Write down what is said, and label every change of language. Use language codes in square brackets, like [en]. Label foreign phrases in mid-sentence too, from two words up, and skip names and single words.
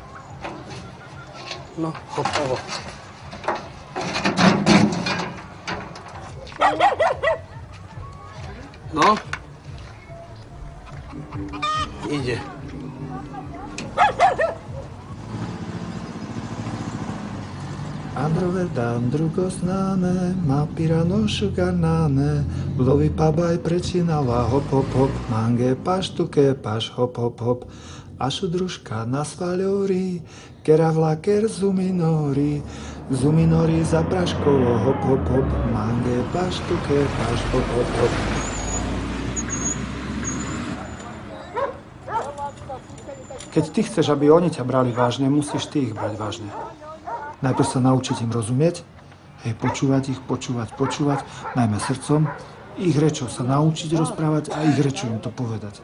[sk] No, hotovo. No. Ide. [rom] Androvedam drugo znane, ma pirano šugarnane, lovi pabaj prečinala, hop hop hop, mange paštuke paš hop hop hop, ašu družka na svaľori, kera vlaker zuminori, zuminori za praškovo, hop hop hop, mange paštuke paš hop hop hop. [sk] Keď ty chceš, aby oni ťa brali vážne, musíš ty ich brať vážne. Najprv sa naučiť im rozumieť, počúvať ich, počúvať, najmä srdcom, ich rečou sa naučiť rozprávať a ich rečou im to povedať.